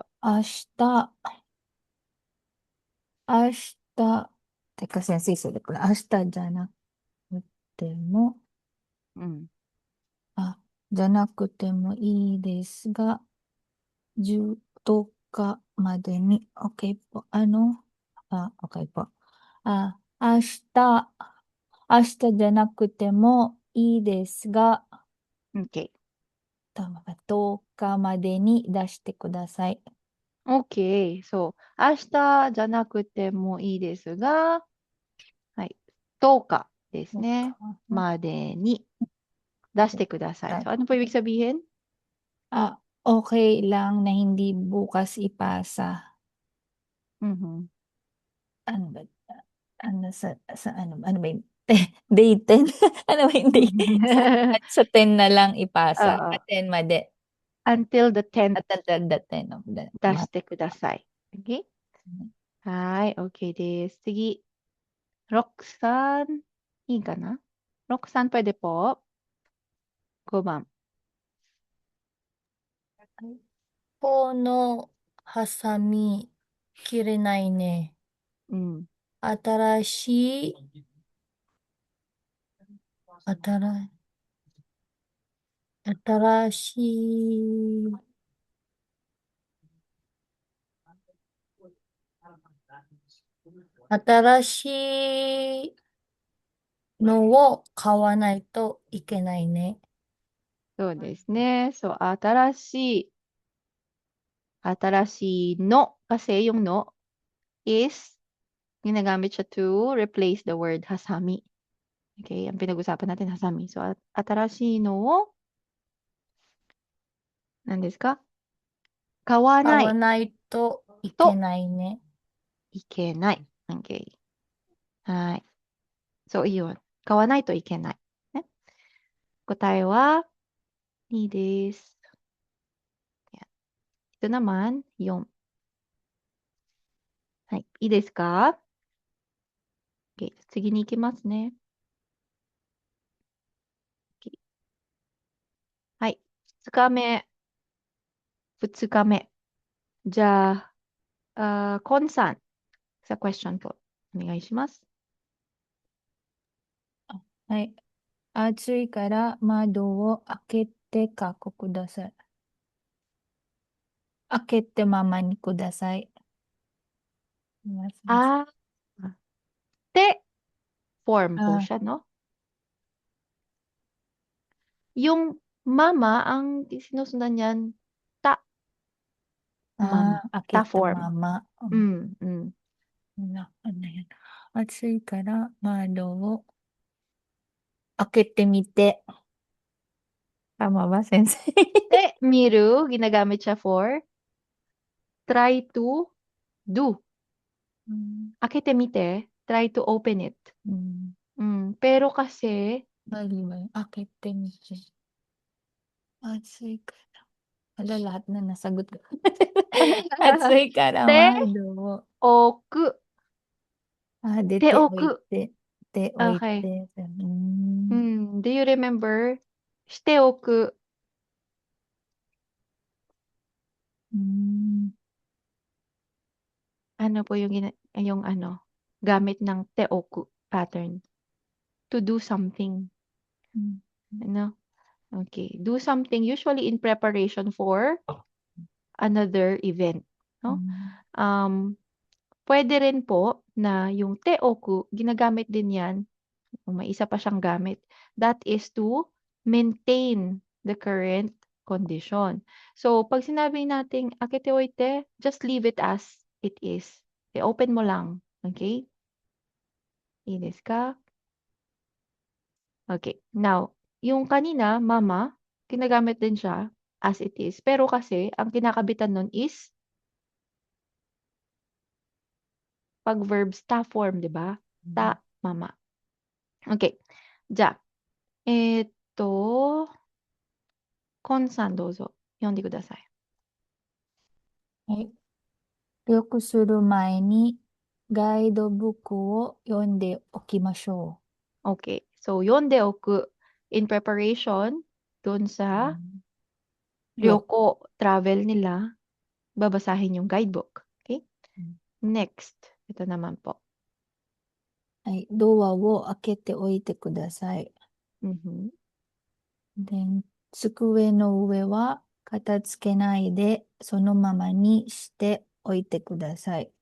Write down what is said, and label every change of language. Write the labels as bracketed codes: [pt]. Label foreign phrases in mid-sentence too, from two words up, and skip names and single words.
[ja] 明日、てか先生、それこれ、明日じゃなくても、じゃなくてもいいですが、10日までに、 [tl] OK po, okay po. [ja] 明日じゃなくてもいいですが、 Okay. [tl] tama ba? [ja] 10 日までに出してください。 Okay. So, 明日じゃなくてもいいですが、はい。10日ですね。までに出してください. [tl] So, ano po ibig sabihin? Okay lang na hindi bukas ipasa. Mhm. Ano ba? Ano ba yung day 10? Ano ba yung day? Sa 10 na lang ipasa. Oo. At 10 made. [en] Until the 10th, Until the 10 of the [ja] 出し [en] month. [ja] てください. Okay? はい、OK です。次、ロックさん、いいかな？ロックさん、 [tl] pwede po? [ja] 5 番。このハサミ切れないね。うん。新しい、新しい、新しいのを買わないといけないね。そうですね。そう、新しいの, [tl] kasi yung no is ginagamit siya [en] to replace the word [tl] hasami. Okay, ang pinag-usapan natin hasami. So, [ja] 新しいのを、何ですか？買わ買わないないといけないね。いけない。Okay. はい。そう、yun. 買わないといけない。ね。答えは、いいです。 [tl] ito naman, [ja] 4. はい。いいですか？ Okay. 次に行きますね。Okay. はい。2日目。2日目。じゃあ、コンさん、sa question po. お願いします。はい。暑いから窓を開けてかください。開けてままにください。 [tl] te form po siya, no? Yung mama, ang sinusundan niyan, ta mama. [ja] 開け Ta た [en] form. [ja] まま。うん。暑いから窓を開けてみて。 [tl] Tama ba, sensei? Te, miru, ginagamit siya [en] for try to do. [ja] 開けてみて, [en] try to open it. [tl] Pero kasi, Mali ba yun? [ja] 開けてみて。暑いから. [tl] Wala, lahat na nasagot ko. [ja] 暑いから te, mado. oku. De, Te te, oku. wait, te ておい Okay. て。 [en] Do you remember? [ja] しておく。 [tl] Ano po yung, gamit ng teoku pattern? [en] To do something. Ano? Okay. Do something usually in preparation for another event. [tl] No? Pwede rin po na yung teoku, ginagamit din yan. May isa pa siyang gamit. [en] That is to maintain the current condition. So, [tl] pag sinabi nating [ja] 開けておいて, [en] just leave it as it is. [tl] I-open mo lang. Okay? [ja] いいですか? [tl] Okay. Now, yung kanina, mama, ginagamit din siya [en] as it is. [tl] Pero kasi, ang kinakabitan nun is pag verbs ta form, di ba? [ja] Ta, mama. Okay. じゃあ、コンさんどうぞ。読んでください。はい。旅行する前にガイドブックを読んでおきましょ [en] Okay. So, [ja] 読んでおく [en] in preparation dun [ja] う。 [tl] sa [ja] 旅 [tl] ryoko travel nila, babasahin yung guidebook. Okay? Next. Ito naman po. [ja] はい。ドアを開けておいてください。 Mhm. で、机の上は片付けないでそのままにしておいてください。